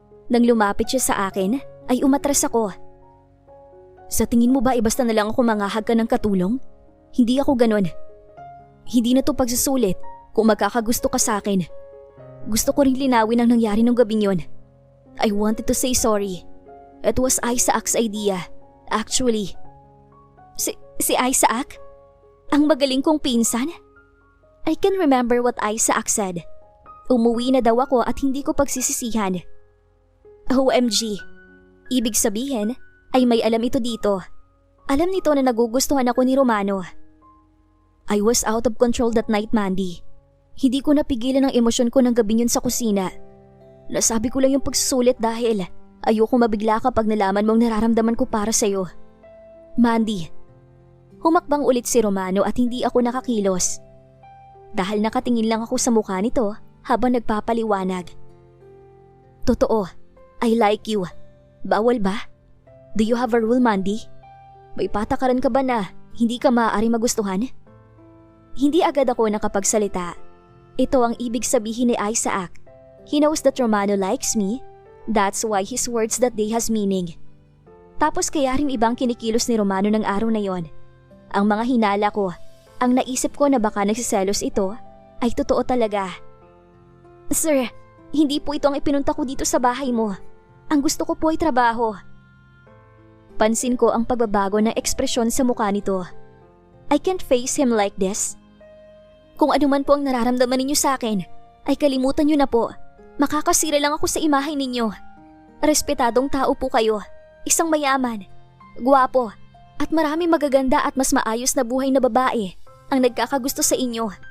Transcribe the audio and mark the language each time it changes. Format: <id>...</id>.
<tl>Nang lumapit siya sa akin, ay umatras ako. Sa tingin mo ba basta na lang ako mangahag ka ng katulong? Hindi ako ganon. Hindi na to pagsusulit kung magkakagusto ka sa akin. Gusto ko rin linawin ang nangyari nung gabing yon.</tl> <en>I wanted to say sorry. It was Isaac's idea, actually. Si Isaac?</en> <tl>Ang magaling kong pinsan?</tl> <en>I can remember what Isaac said.</en> <tl>Umuwi na daw ako at hindi ko pagsisisihan. OMG. Ibig sabihin ay may alam ito dito. Alam nito na nagugustuhan ako ni Romano.</tl> <en>I was out of control that night, Mandy.</en> <tl>Hindi ko napigilan ang emosyon ko ng gabi yun sa kusina. Nasabi ko lang yung pagsusulit dahil ayoko mabigla kapag nalaman mong nararamdaman ko para sa'yo. Mandy, humakbang ulit si Romano at hindi ako nakakilos. Dahil nakatingin lang ako sa mukha nito habang nagpapaliwanag. Totoo,</tl> <en>I like you.</en> <tl>Bawal ba?</tl> <en>Do you have a rule, Mandy?</en> <tl>May patakaran ka ba na hindi ka maaari magustuhan? Hindi agad ako nakapagsalita. Ito ang ibig sabihin ni Isaac.</tl> <en>He knows that Romano likes me. That's why his words that day has meaning.</en> <tl>Tapos kaya rin ibang kinikilos ni Romano ng araw na yon. Ang mga hinala ko, ang naisip ko na baka nagsiselos ito, ay totoo talaga. Sir, hindi po ito ang ipinunta ko dito sa bahay mo. Ang gusto ko po ay trabaho. Pansin ko ang pagbabago ng ekspresyon sa mukha nito.</tl> <en>I can't face him like this.</en> <tl>Kung ano man po ang nararamdaman ninyo sa akin, ay kalimutan nyo na po. Makakasira lang ako sa imahe ninyo. Respetadong tao po kayo. Isang mayaman, guwapo, at maraming magaganda at mas maayos na buhay na babae ang nagkakagusto sa inyo.</tl>